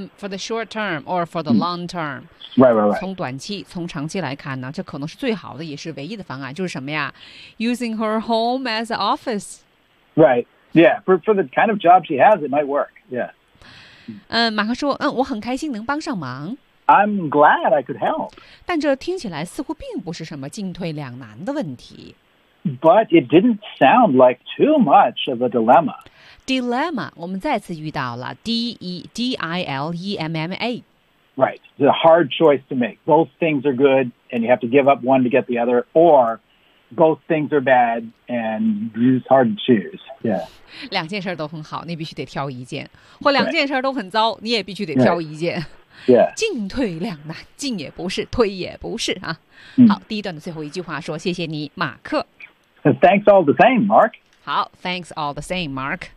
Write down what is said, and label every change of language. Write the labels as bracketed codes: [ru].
[en] For the short term or for the long term. Right. [zh] 从短期从长期来看呢，这可能是最好的，也是唯一的方案。就是什么呀 [en] ？Using her home as an office. Right. Yeah. For the kind of job she has, it might work. Yeah. [zh] 马克说，我很开心能帮上忙。 [en] I'm glad I could help. [zh] 但这听起来似乎并不是什么进退两难的问题。 [en] But it didn't sound like too much of a dilemma. [zh] Dilemma, 我们再次遇到了 D-E-D-I-L-E-M-M-A. [en] Right, the hard choice to make. Both things are good and you have to give up one to get the other, or both things are bad and it's hard to choose. Yeah. [zh] 两件事都很好，你必须得挑一件。或两件事都很糟，你也必须得挑一件。 [en] Right. Yeah. [zh] 进退两难，进也不是，退也不是啊。好，第一段的最后一句话说：“谢谢你，马克。” [en] Thanks all the same, Mark. 好 ，Thanks all the same, Mark.